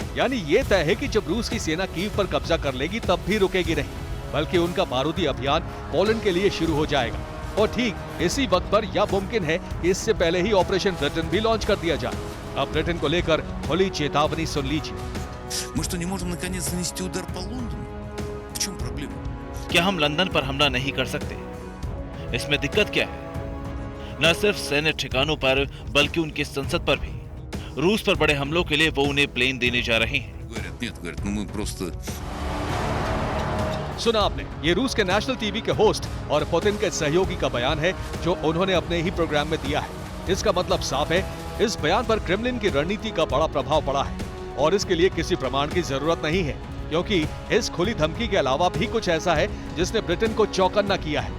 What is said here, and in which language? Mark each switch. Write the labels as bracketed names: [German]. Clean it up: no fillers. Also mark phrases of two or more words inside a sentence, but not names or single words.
[Hindi] यानी ये तय है कि जब रूस की सेना कीव पर कब्जा कर लेगी तब भी रुकेगी नहीं, बल्कि उनका बारूदी अभियान पोलैंड के लिए शुरू हो जाएगा। और ठीक इसी वक्त पर यह मुमकिन है कि इससे पहले ही ऑपरेशन ब्रिटेन भी लॉन्च कर दिया जाए। अब ब्रिटेन को लेकर खुली चेतावनी सुन लीजिए। [Russian] Мы что, не можем наконец нанести удар по Лондону? В чем проблема? [Hindi] क्या हम लंदन पर हमला नहीं कर सकते? इसमें दिक्कत क्या है? न सिर्फ सैन्य ठिकानों पर बल्कि उनकी संसद पर भी रूस पर बड़े हमलों के लिए वो उन्हें प्लेन देने जा रहे हैं। [Russian] Говорят, нет, говорят, ну мы просто... [Hindi] सुना आपने, ये रूस के [English] national TV [Hindi] के होस्ट और पुतिन के सहयोगी का बयान है जो उन्होंने अपने ही प्रोग्राम में दिया है। इसका मतलब साफ है, इस बयान पर क्रेमलिन की रणनीति का बड़ा प्रभाव पड़ा है और इसके लिए किसी प्रमाण की जरूरत नहीं है, क्योंकि इस खुली धमकी के अलावा भी कुछ ऐसा है जिसने ब्रिटेन को चौकन्ना किया है।